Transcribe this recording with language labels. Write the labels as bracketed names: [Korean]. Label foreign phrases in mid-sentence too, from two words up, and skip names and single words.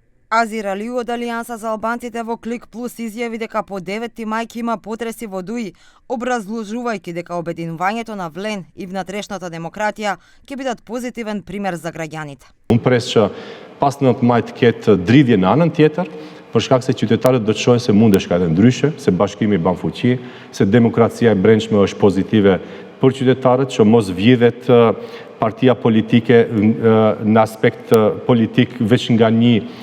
[Macedonian] Азир Алиу од Алијанса за албанците во Клик Плюс изјави дека по 9 мај има потреси во Дуи, образложувајќи дека обединувањето на Влен и внатрешната демократија ќе бидат позитивен пример за граѓаните. [Albanian] Unë pres që pas 9 maj të ketë dridhje në anën tjetër, për shkak se qytetarët do të shohin se mund të shka edhe ndryshe, se bashkimi ban fuqi, se demokracia e brendshme është pozitive për qytetarët, që mos vjedhet partia politike në aspekt politik veç nga një